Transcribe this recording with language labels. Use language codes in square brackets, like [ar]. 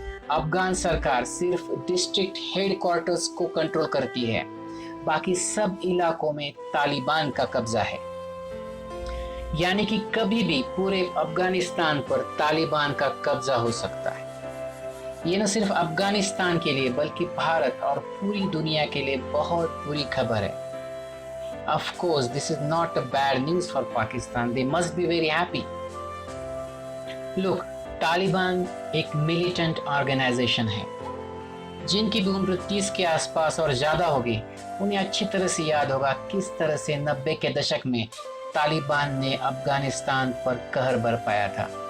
[hi] अफगान सरकार सिर्फ district headquarters को कंट्रोल करती है, बाकी सब इलाकों में तालिबान का कब्जा है. यानी कि कभी भी पूरे अफगानिस्तान पर तालिबान का कब्जा हो सकता है. ये न सिर्फ अफगानिस्तान के लिए बल्कि भारत और पूरी दुनिया के लिए बहुत बुरी खबर है. [en] Of course, this is not a bad news for Pakistan. They must be very happy. [hi] Look, Taliban एक मिलिटेंट ऑर्गेनाइजेशन है. जिनकी भी उम्र 30 के आसपास और ज़्यादा होगी उन्हें अच्छी तरह से याद होगा किस तरह से 90 के दशक में तालिबान ने अफगानिस्तान पर कहर बरपाया था.